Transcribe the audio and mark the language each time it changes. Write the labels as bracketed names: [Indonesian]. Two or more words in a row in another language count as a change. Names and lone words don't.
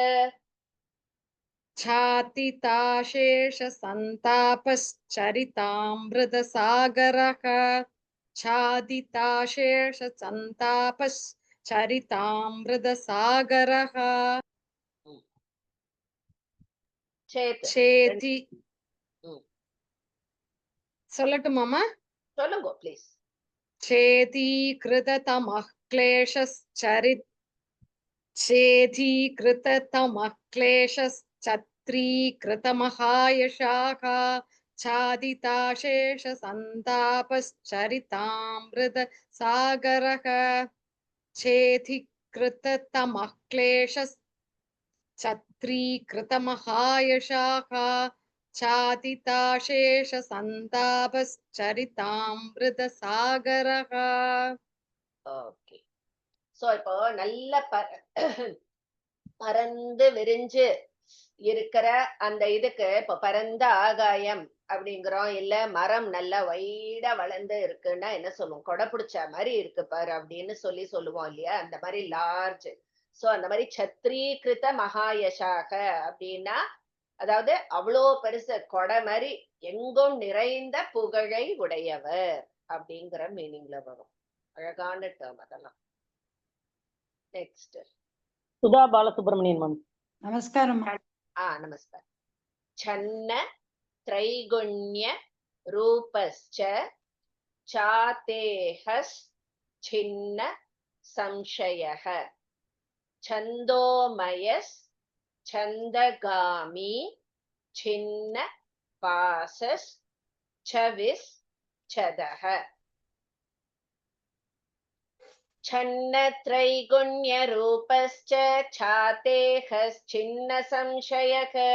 [Sanskrit] छादिताशेषसन्तापश्चरितामृतसागरः छादिताशेषसन्तापश्चरितामृतसागरः சேத் चेति ம். [Tamil] சொல்லட்டுமாமா சொல்லுங்க ப்ளீஸ். [Sanskrit] चेतीकृततमः चेतीकृततमः क्लेशश्चत्रीकृतमहायशाः छादिताशेषसन्तापश्चरितामृतसागरः चेतीकृततमः क्लेशश्चत्रीकृतमहायशाः छादिताशेषसन्तापश्चरितामृतसागरः [Tamil] ஓகே. சோ இப்போ நல்ல பறந்து விரிஞ்சு இருக்கிற அந்த இதுக்கு இப்ப பரந்த ஆகாயம் அப்படிங்கிறோம், இல்ல மரம் நல்லா வைடா வளர்ந்து இருக்குன்னா என்ன சொல்லுவோம்? கொடை பிடிச்ச மாதிரி இருக்கு பாரு அப்படின்னு சொல்லுவோம் இல்லையா? அந்த மாதிரி லார்ஜ். சோ அந்த மாதிரி [Sanskrit] छत्रीकृत महायशाः [Tamil] அப்படின்னா, அதாவது அவ்வளோ பெருசு கொடை மாதிரி எங்கும் நிறைந்த புகழை உடையவர் அப்படிங்கிற மீனிங்ல வரும். அழகான டேர்ம் அதெல்லாம். நெக்ஸ்ட் சுதா பாலசுப்ரமணியன் மேம். நமஸ்காரம். நமஸ்காரம். [Sanskrit] சன்ன त्रैगुण्य रूपश्च चातेहस् छिन्न संशयः छन्दोमयस् छन्दगामी छिन्न पासस् छविस् छदः छन्न त्रैगुण्य रूपश्च छातेहस् छिन्न संशयः